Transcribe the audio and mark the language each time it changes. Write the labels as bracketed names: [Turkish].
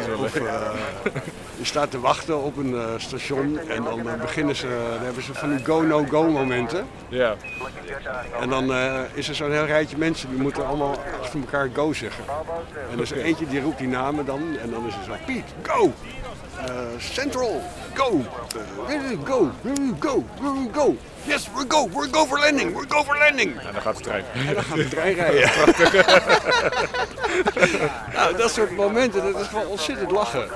[Dutch] Of je staat te wachten op een station en dan beginnen ze, dan hebben ze van die go-no-go momenten. Ja. En dan is er zo'n heel rijtje mensen die moeten allemaal achter elkaar go zeggen. En er is eentje die roept die namen dan en dan is het zo, Piet, go! [English] Central, go! Go, go, go, go! Yes, we go for landing, we go for landing! [Dutch] En dan gaat de trein. En dan gaat de trein rijden. Ja. Nou, dat soort momenten, dat is wel ontzettend lachen.